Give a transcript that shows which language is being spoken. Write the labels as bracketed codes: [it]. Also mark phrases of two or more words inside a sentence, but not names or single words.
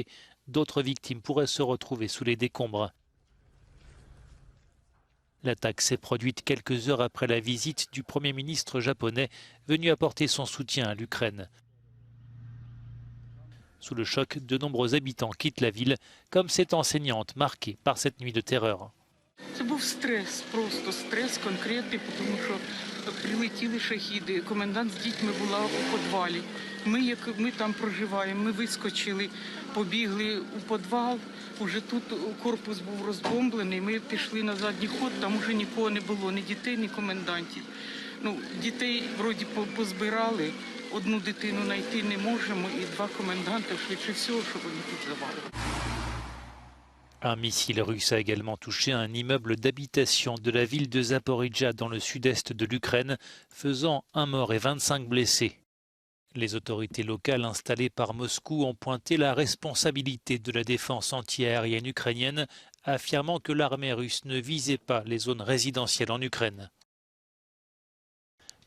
[fr] D'autres victimes pourraient se retrouver sous les décombres. L'attaque s'est produite quelques heures après la visite du Premier ministre japonais venu apporter son soutien à l'Ukraine. Sous le choc, de nombreux habitants quittent la ville, comme cette enseignante marquée par cette nuit de terreur. [uk] Це був стрес, просто стрес конкретний, тому що прилетіли шахіди. Комендант з дітьми була у підвалі. Ми там проживаємо, ми вискочили, побігли у підвал. Уже тут корпус був розбомблений, ми пішли на задній ход, там уже нікого не було, ні дітей, ні комендантів. Дітей вроді позбирали, одну дитину знайти не можемо і 2 коменданти, швидше всього, що вони тут завалили. [fr] Un missile russe a également touché un immeuble d'habitation de la ville de Zaporijjia dans le sud-est de l'Ukraine, faisant 1 mort et 25 blessés. Les autorités locales installées par Moscou ont pointé la responsabilité de la défense antiaérienne ukrainienne, affirmant que l'armée russe ne visait pas les zones résidentielles en Ukraine.